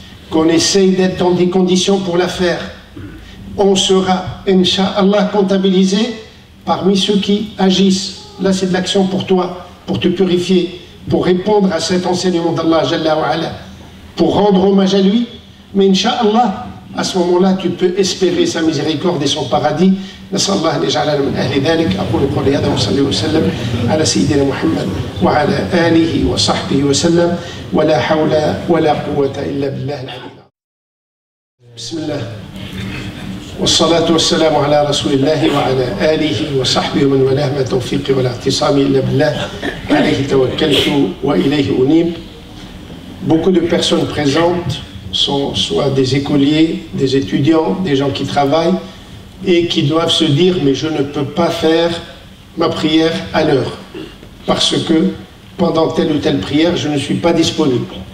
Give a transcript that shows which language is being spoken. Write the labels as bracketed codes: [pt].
[fr] Qu'on essaye d'être dans des conditions pour la faire. On sera, Inch'Allah, comptabilisé parmi ceux qui agissent. Là, c'est de l'action pour toi, pour te purifier, pour répondre à cet enseignement d'Allah, Jalla wa Ala, pour rendre hommage à lui. Mais Inch'Allah, à ce moment-là, tu peux espérer sa miséricorde et son paradis. [ar] نسأل الله أن يجعلنا من أهل ذلك. أقول قولي هذا وصلي وسلم على سيدنا محمد وعلى آله وصحبه وسلم ولا حول ولا قوة إلا بالله العلي العظيم. بسم الله والصلاة والسلام على رسول الله وعلى آله وصحبه ومن والاه. ما توفيقي ولا اعتصامي إلا بالله عليه توكلت وإليه أنيب. [fr] Beaucoup de personnes présentes sont soit des écoliers, des étudiants, des gens qui travaillent et qui doivent se dire mais je ne peux pas faire ma prière à l'heure parce que pendant telle ou telle prière je ne suis pas disponible.